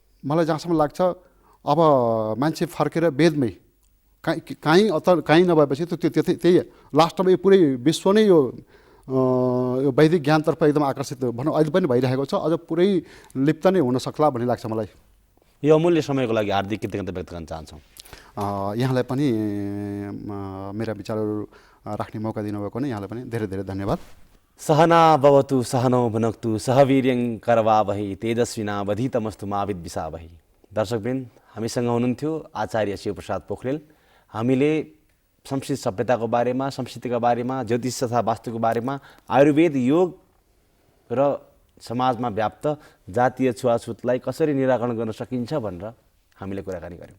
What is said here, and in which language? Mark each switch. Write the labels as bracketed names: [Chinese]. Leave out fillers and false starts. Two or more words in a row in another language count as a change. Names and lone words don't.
[Nepali] मलाई जहाँसम्म लाग्छ अब मान्छे फर्केर वेदमै कहीँ नभएपछि त्यही लास्टमा यो पुरै विश्व नै यो वैदिक ज्ञानतर्फ एकदम आकर्षित भनौँ अहिले पनि भइरहेको छ, अझ पुरै लिप्त नै हुन सक्ला भन्ने लाग्छ मलाई। यो अमूल्य समयको लागि हार्दिक कृतज्ञता व्यक्त गर्न चाहन्छौँ। यहाँलाई पनि मेरा विचारहरू राख्ने मौका दिनुभएको नै यहाँलाई पनि धेरै धेरै धन्यवाद। [Sanskrit] सहना भवतु सहनौ भुनक्तु सह वीर्यं करवावहै तेजस्विनावधीतमस्तु मा विद्विषावहै। [Nepali] दर्शकवृन्द, हामीसँग हुनुहुन्थ्यो आचार्य शिवप्रसाद पोखरेल। हामीले संस्कृत सभ्यताको बारेमा, संस्कृतिका बारेमा, ज्योतिष तथा वास्तुको बारेमा, आयुर्वेद, योग र समाजमा व्याप्त जातीय छुवाछुतलाई कसरी निराकरण गर्न सकिन्छ भनेर हामीले कुराकानी गऱ्यौँ।